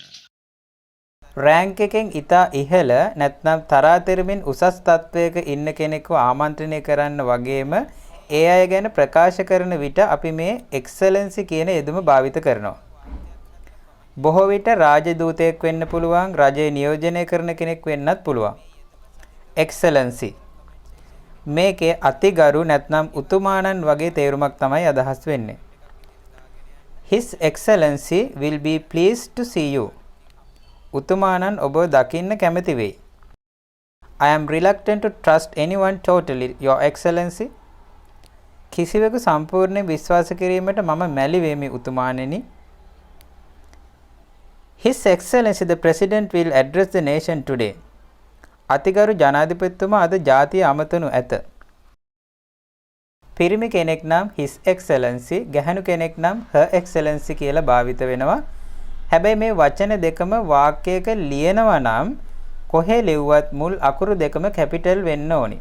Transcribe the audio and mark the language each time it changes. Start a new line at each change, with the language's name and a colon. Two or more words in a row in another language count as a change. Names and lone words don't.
Sinhala: රෑන්ක් එකෙන් ඉතා ඉහළ නැත්නම් තරාතිරමින් උසස් තත්වයක ඉන්න කෙනෙක්ව ආමන්ත්‍රණය කරන්න වගේම ඒ අය ගැන ප්‍රකාශ කරන විට අපි මේ Excellency කියන යෙදුම භාවිත කරනවා. බොහෝ විට රාජදූතයෙක් වෙන්න පුළුවන්, රජය නියෝජනය කරන කෙනෙක් වෙන්නත් පුළුවන්. Excellency මේකේ අතිගරු නැත්නම් උතුමාණන් වගේ තේරුමක් තමයි අදහස් වෙන්නේ.
English: His Excellency will be pleased to see you.
Sinhala: උතුමාණන් ඔබ දකින්න කැමති වෙයි.
English: I am reluctant to trust anyone totally, Your Excellency.
Sinhala: කිසිවෙකු සම්පූර්ණයෙන් විශ්වාස කිරීමට මම මැලි වෙමි උතුමාණෙනි.
English: His Excellency the President will address the nation today.
Sinhala: අතිගරු ජනාධිපතිතුමා අද ජාතිය අමතනු ඇත. පිරිමි කෙනෙක් නම්
English: His Excellency,
Sinhala: ගැහැණු කෙනෙක් නම්
English: Her Excellency
Sinhala: කියලා භාවිත වෙනවා. හැබැයි මේ වචන දෙකම වාක්‍යයක ලියනවා නම් කොහේ ලිව්වත් මුල් අකුරු දෙකම කැපිටල් වෙන්න ඕනි.